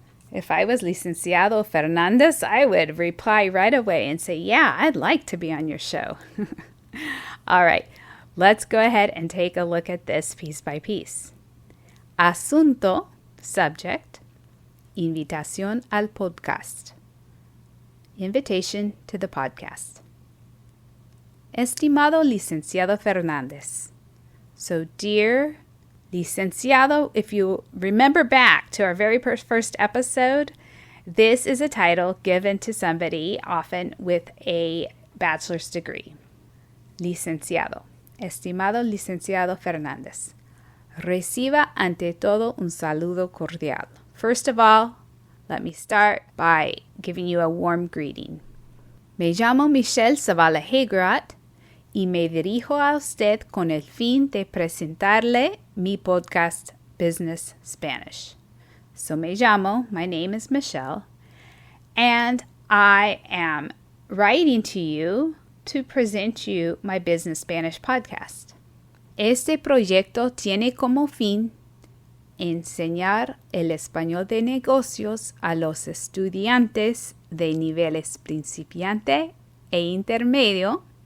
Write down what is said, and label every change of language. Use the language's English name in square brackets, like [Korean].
[English] If I was Licenciado Fernandez, I would reply right away and say, yeah, I'd like to be on your show. All right, let's go ahead and take a look at this piece by piece. [Spanish] Asunto, [English] subject, [Spanish] invitación al podcast. [English] Invitation to the podcast. [Spanish] Estimado Licenciado Fernandez. [English] So, dear Licenciado, if you remember back to our very first episode, this is a title given to somebody often with a bachelor's degree. [Spanish] Licenciado. Estimado Licenciado Fernandez. Reciba ante todo un saludo cordial. [English] First of all, let me start by giving you a warm greeting. [Spanish] Me llamo Michelle Zavala-Hegrat y me dirijo a usted con el fin de presentarle mi podcast Business Spanish. [English] So [Spanish] me llamo, [English] my name is Michelle, and I am writing to you to present you my Business Spanish podcast. [Spanish] Este proyecto tiene como fin enseñar el español de negocios a los estudiantes de niveles principiante e intermedio.